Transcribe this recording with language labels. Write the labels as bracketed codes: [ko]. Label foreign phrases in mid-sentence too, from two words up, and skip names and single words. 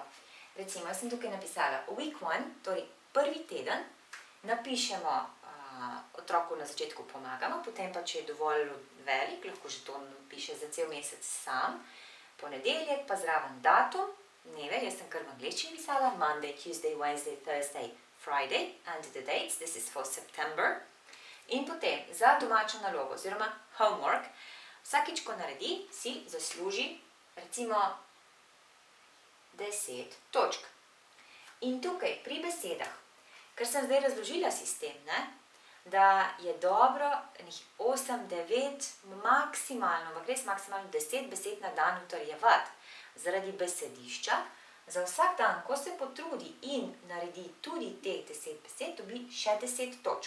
[sl] Recimo, jaz sem tukaj napisala week 1, torej prvi teden, napišemo otroku na začetku pomagamo, potem pa, če je dovolj velik, lahko že to napiše za cel mesec sam. Ponedeljek pa zraven datum, dneve, jaz sem kar v angleščini pisala, [en] Monday, Tuesday, Wednesday, Thursday, Friday, and the dates, this is for September. [sl] In potem za domačo nalogo oziroma homework, vsakič, ko naredi, si zasluži recimo 10 točk. In tukaj pri besedah, ker sem zdaj razložila sistem, ne, da je dobro 8, 9, maksimalno, res maksimalno 10 besed na dan utrjevati zaradi besedišča, za vsak dan, ko se potrudi in naredi tudi teh 10 besed, dobi še 10 točk.